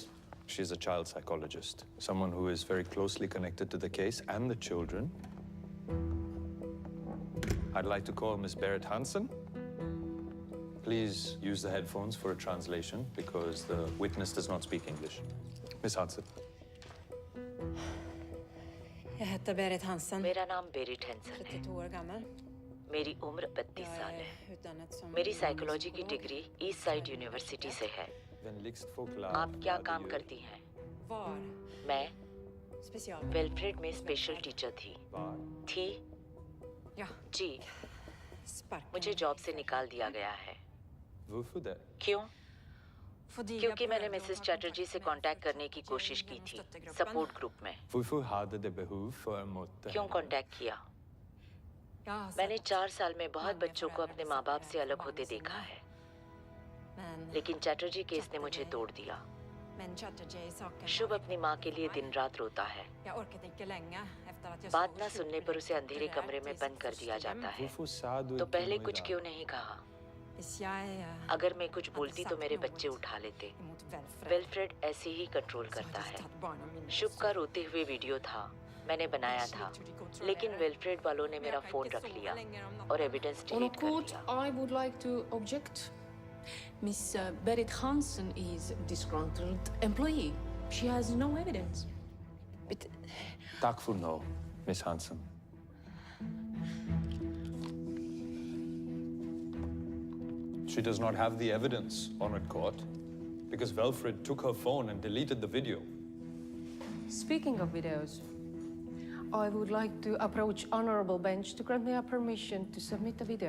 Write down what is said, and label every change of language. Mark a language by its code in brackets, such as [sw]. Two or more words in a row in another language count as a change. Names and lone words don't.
[en] She's a child psychologist, someone who is very closely connected to the case and the children. I'd like to call Miss Berit Hansen. Please use the headphones for a translation because the witness does not speak English. Miss Hansen. [sv] Jag heter Berit Hansen. [hi] मेरा नाम बेरिट हैंसन है। [sv] 32 år gammal. [hi] मेरी उम्र 32 [sv] Jag [hi] साल [sv] är [hi] है। [sv] utbildad som [hi] मेरी साइकोलॉजी की डिग्री ईस्ट साइड यूनिवर्सिटी से है। आप क्या काम करती हैं? [sv] var [hi] मैं [sv] special. [hi] वेलफ्रेड में [en] special teacher [hi] थी? [sv] Ja. [hi] जी। मुझे जॉब से निकाल दिया गया है। क्यों? क्योंकि मैंने मिसेस चैटर्जी से कांटेक्ट करने की कोशिश की थी [en] support group [hi] में। क्यों कांटेक्ट किया? मैंने 4 साल में बहुत बच्चों को अपने माँ बाप से अलग होते देखा है, लेकिन चैटर्जी केस ने मुझे तोड़ दिया। [sv] Men Chatterjee-saken. [hi] शुभ अपनी माँ के लिए दिन रात रोता है। [sv] Jag orkade inte länge efter att jag [hi] बात [sv] såg [hi] ना सुनने पर उसे अंधेरे कमरे में बंद कर दिया जाता है। तो पहले कुछ क्यों नहीं कहा? [sv] Hvis jag [hi] अगर मैं कुछ बोलती तो मेरे बच्चे उठा लेते। वेलफ्रेड ऐसे ही कंट्रोल करता है। शुभ का रोते हुए वीडियो था। मैंने बनाया था, लेकिन विल्फ्रेड वालों ने मेरा फोन रख लिया और एविडेंस [en] On [hi] डिलीट कर [en] court, [hi] दिया। [en] I would like to object. Miss Berit Hansen is disgruntled employee. She has no evidence. [sv] Tack för no, Miss Hansen. [en] She does not have the evidence, Honored Court, because Wilfred took her phone and deleted the video. Speaking of videos, I would like to approach honorable bench to grant me a permission to submit a video.